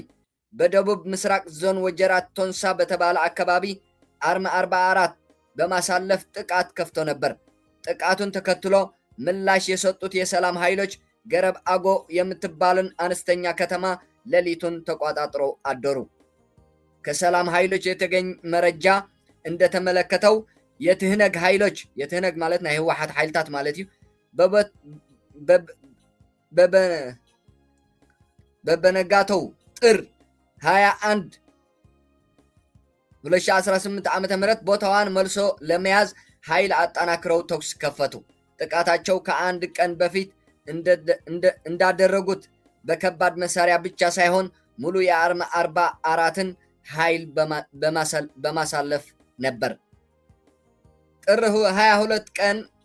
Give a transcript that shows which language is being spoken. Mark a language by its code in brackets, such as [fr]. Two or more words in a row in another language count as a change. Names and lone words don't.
[am] በደቡብ ምስራቅ ዞን ወጀራት ቶንሳ በተባለ አካባቢ አርማ 44 በማሳለፍ ጥቃት ከፍቶ ነበር። ጥቃቱን ተከትሎ ምላሽ የሰጡት የሰላም ኃይሎች ገረብ አጎ የምትባልን አነስተኛ ከተማ ሌሊቱን ተቆጣጥረው አደሩ። ከሰላም ኃይሎች የተገኘ መረጃ እንደተመለከተው የትህነግ ኃይሎች የትህነግ ማለት [ti] ናይ ህወሓት ኃይልታት ማለት እዩ [am] በበነጋተው ጥር 21 2018 ዓመተ ምህረት ቦታዋን መልሶ ለመያዝ ኃይል አጠናክረው ተኩስ ከፈቱ። ጥቃታቸው ከአንድ ቀን በፊት እንዳደረጉት በከባድ መሳሪያ ብቻ ሳይሆን ሙሉ የአርማ 44ን ኃይል በማሳለፍ ነበር። ጥር 22 ቀን